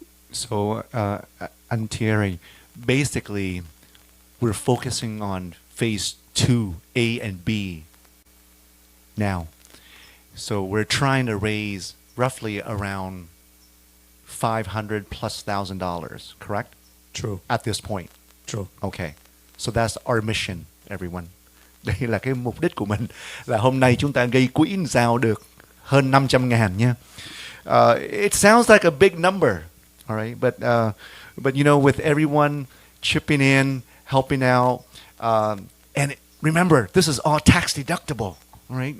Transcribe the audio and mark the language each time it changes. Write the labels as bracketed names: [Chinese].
[English] So, Aunt Thierry, basically, we're focusing on phase 2A and B now. So we're trying to raise roughly around $500,000+, correct? True. At this point. True. Okay. So that's our mission, everyone. [Vietnamese] Đây là cái mục đích của mình, là hôm nay chúng ta gây quỹ giao được hơn 500.000 nha. [English] It sounds like a big number, all right, but you know, with everyone chipping in, helping out, and remember, this is all tax deductible, all right?